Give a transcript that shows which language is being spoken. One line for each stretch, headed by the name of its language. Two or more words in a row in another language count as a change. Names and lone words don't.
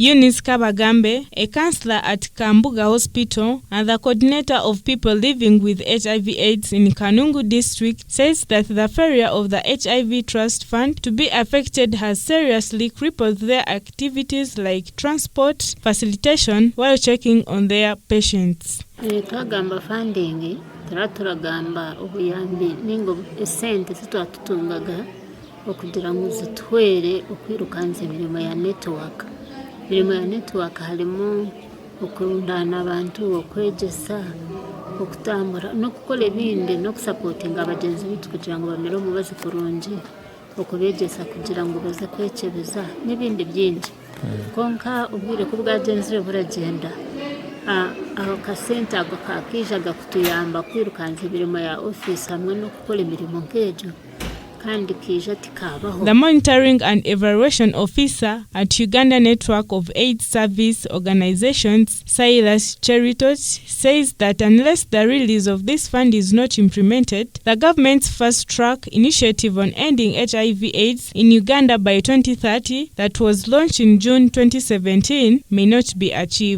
English: Eunice Kabagambe, a counselor at Kambuga Hospital and the coordinator of people living with HIV/AIDS in Kanungu district, says that the failure of the HIV Trust Fund to be affected has seriously crippled their activities like transport, facilitation, while checking on their patients.
Chiga: Twagamba funding turagamba obuyambi ningo esente zitwatutungaga okugira ngo zitwere okwirukanza emirimo ya network. Emirimo ya network harimo okurundana abantu, okwegesa, okutambura no kukola ebindi no kusapotinga abagenzi bitu kugira ngo bamere omubazi kurungi, okubegesa kugira ngo baze kwekebeza n'ibindi byingi. Konka ubwire ko bwagenzire buragenda. Aho kasente ako kakijaga kutuyamba kwirukanza imirimo ya office hamwe no gukora imirimo nk'ejo kandi kija tikabaho.
English: The monitoring and evaluation officer at Uganda Network of AIDS Service Organizations, Silas Cheritot, says that unless the release of this fund is not implemented, the government's fast-track initiative on ending HIV/AIDS in Uganda by 2030 that was launched in June 2017 may not be achieved.